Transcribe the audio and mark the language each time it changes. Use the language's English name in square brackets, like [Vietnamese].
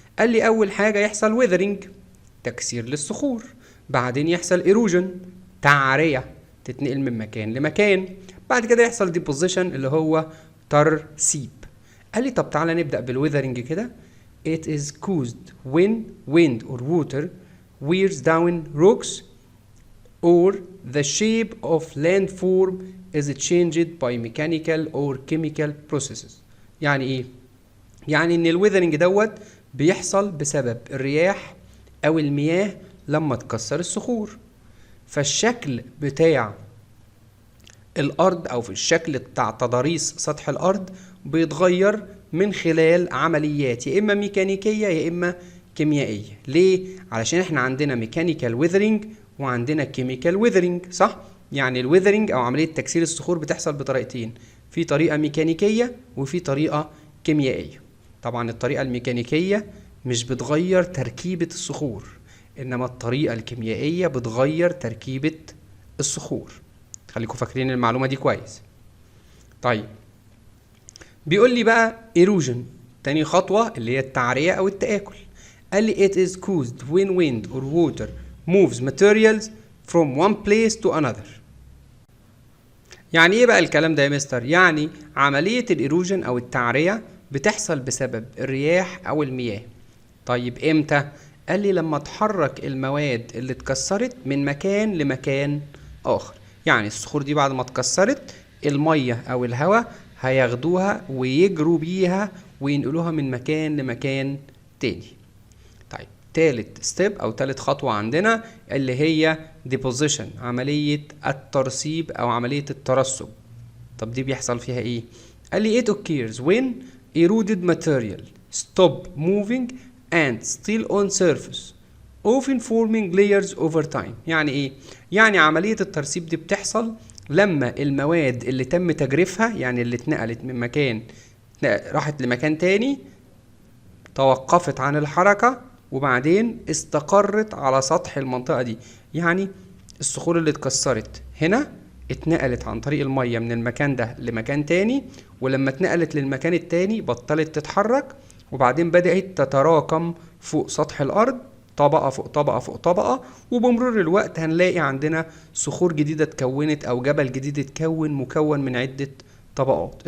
[Arabic] قال لي اول حاجة يحصل ويذرينج، تكسير للصخور، بعدين يحصل ايروجن، تعرية تتنقل من مكان لمكان، بعد كده يحصل ديبوزيشن اللي هو ترسيب. قال لي طب تعالى نبدأ بالويذرينج كده. [English] It is caused when wind or water wears down rocks or the shape of landform is changed by mechanical or chemical processes. [Arabic] يعني ايه؟ يعني ان الويذرنج دوت بيحصل بسبب الرياح او المياه لما تكسر الصخور، فالشكل بتاع الارض او في الشكل بتاع تضاريس سطح الارض بيتغير من خلال عمليات يا اما ميكانيكيه يا اما كيميائيه. ليه؟ علشان احنا عندنا ميكانيكال ويذرنج وعندنا كيميكال ويذرنج، صح؟ يعني الويذرنج او عمليه تكسير الصخور بتحصل بطريقتين، في طريقه ميكانيكيه وفي طريقه كيميائيه. طبعا الطريقه الميكانيكيه مش بتغير تركيبه الصخور، انما الطريقه الكيميائيه بتغير تركيبه الصخور. خليكم فاكرين المعلومه دي كويس. طيب بيقول لي بقى erosion، تاني خطوه اللي هي التعريه او التآكل. قال لي [English] it is caused when wind or water moves materials from one place to another. [Arabic] يعني ايه بقى الكلام ده يا مستر؟ يعني عمليه الايروجن او التعريه بتحصل بسبب الرياح او المياه. طيب امتى؟ قال لي لما تحرك المواد اللي اتكسرت من مكان لمكان اخر. يعني الصخور دي بعد ما اتكسرت الميه او الهواء هياخدوها ويجروا بيها وينقلوها من مكان لمكان تاني. طيب تالت ستيب او تالت خطوه عندنا اللي هي deposition، عمليه الترسيب او عمليه الترسب. طب دي بيحصل فيها ايه؟ قال لي [English] it occurs when eroded material stop moving and still on surface often forming layers over time. [Arabic] يعني ايه؟ يعني عملية الترسيب دي بتحصل لما المواد اللي تم تجريفها، يعني اللي اتنقلت من مكان راحت لمكان تاني، توقفت عن الحركة وبعدين استقرت على سطح المنطقة دي. يعني الصخور اللي اتكسرت هنا اتنقلت عن طريق المية من المكان ده لمكان تاني، ولما اتنقلت للمكان التاني بطلت تتحرك وبعدين بدأت تتراكم فوق سطح الأرض طبقة فوق طبقة فوق طبقة، وبمرور الوقت هنلاقي عندنا صخور جديدة اتكونت أو جبل جديد اتكون مكون من عدة طبقات.